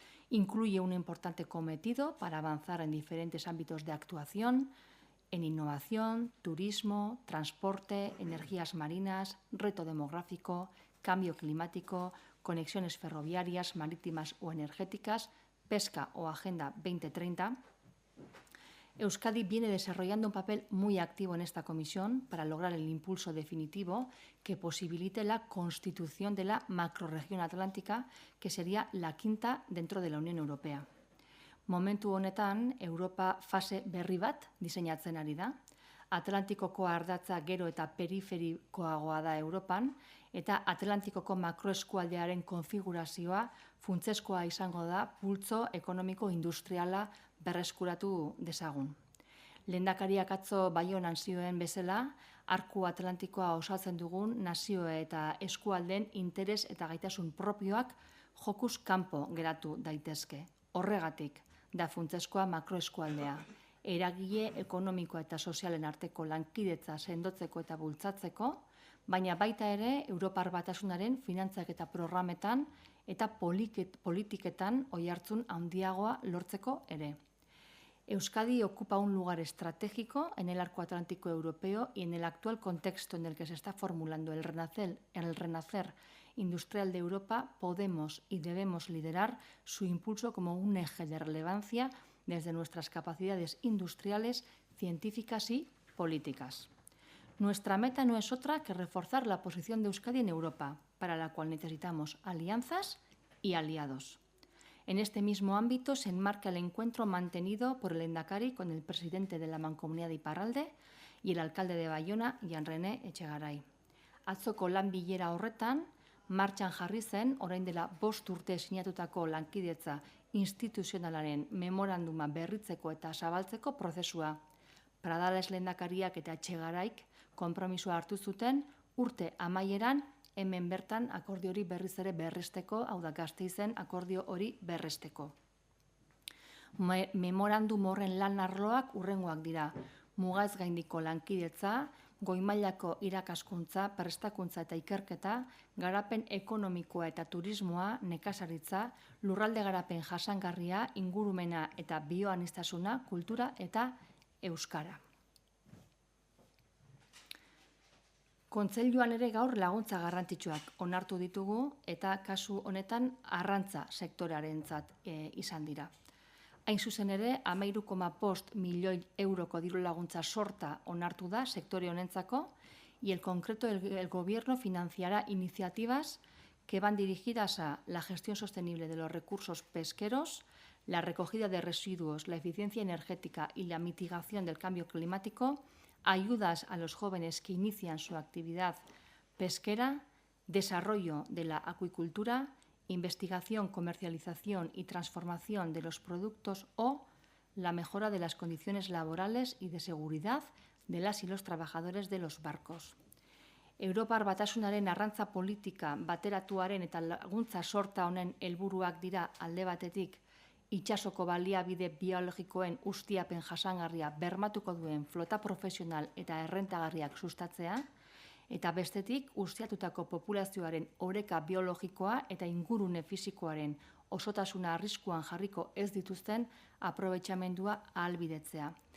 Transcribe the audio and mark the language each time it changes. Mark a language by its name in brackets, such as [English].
[Spanish] Incluye un importante cometido para avanzar en diferentes ámbitos de actuación, en innovación, turismo, transporte, energías marinas, reto demográfico, cambio climático, conexiones ferroviarias, marítimas o energéticas, pesca o Agenda 2030. Euskadi viene desarrollando un papel muy activo en esta comisión para lograr el impulso definitivo que posibilite la constitución de la macrorregión atlántica, que sería la quinta dentro de la Unión Europea. [Basque] Momentu honetan, Europa fase berri bat diseinatzen ari da. Atlantikoko ardatza gero eta periferikoagoa da Europan, eta Atlantikoko makroeskualdearen konfigurazioa funtsezkoa izango da pultzo ekonomiko-industriala berreskuratu dezagun. Lehendakariak atzo Baionan zioen bezala, Arku Atlantikoa osatzen dugun nazio eta eskualdeen interes eta gaitasun propioak jokuz kanpo geratu daitezke. Horregatik da funtsezkoa makroeskualdea. Eragile ekonomikoa eta sozialen arteko lankidetza sendotzeko eta bultzatzeko, baina baita ere Europar Batasunaren finantzak eta programetan eta politiketan oihartzun handiagoa lortzeko ere. [Spanish] Euskadi ocupa un lugar estratégico en el arco atlántico europeo y en el actual contexto en el que se está formulando el renacer industrial de Europa, podemos y debemos liderar su impulso como un eje de relevancia desde nuestras capacidades industriales, científicas y políticas. Nuestra meta no es otra que reforzar la posición de Euskadi en Europa, para la cual necesitamos alianzas y aliados. En este mismo ámbito se enmarca el encuentro mantenido por el Lehendakari con el presidente de la Mancomunidad de Iparralde y el alcalde de Baiona, Jean-René Etxegaray. [Basque] Atzoko lan bilera horretan, martxan jarri zen, orain dela 5 urte sinatutako lankidetza instituzionalaren memoranduma berritzeko eta zabaltzeko prozesua. Pradales Lehendakariak eta Etxegaraik konpromisoa hartu zuten urte amaieran hemen bertan akordio hori berriz ere berresteko, hau da Gasteizen akordio hori berresteko. Memorandum horren lan arloak hurrengoak dira: mugaz gaindiko lankidetza, goi-mailako irakaskuntza, prestakuntza eta ikerketa, garapen ekonomikoa eta turismoa, nekazaritza, lurralde garapen jasangarria, ingurumena eta bioaniztasuna, kultura eta euskara. Kontseiluan ere gaur laguntza garrantzitsuak onartu ditugu eta kasu honetan arrantza sektorearentzat izan dira. Hain zuzen ere, 13,5 milioi euroko diru laguntza sorta onartu da sektore honentzako, [Spanish] y el concreto el Gobierno financiará iniciativas que van dirigidas a la gestión sostenible de los recursos pesqueros, la recogida de residuos, la eficiencia energética y la mitigación del cambio climático, ayudas a los jóvenes que inician su actividad pesquera, desarrollo de la acuicultura, investigación, comercialización y transformación de los productos o la mejora de las condiciones laborales y de seguridad de las y los trabajadores de los barcos. [Basque] Europar Batasunaren arrantza politika bateratuaren eta laguntza sorta honen helburuak dira alde batetik itsasoko baliabide biologikoen ustiapen jasangarria bermatuko duen flota profesional eta errentagarriak sustatzea, eta bestetik ustiatutako populazioaren oreka biologikoa eta ingurune fisikoaren osotasuna arriskuan jarriko ez dituzten aprobetxamendua ahalbidetzea.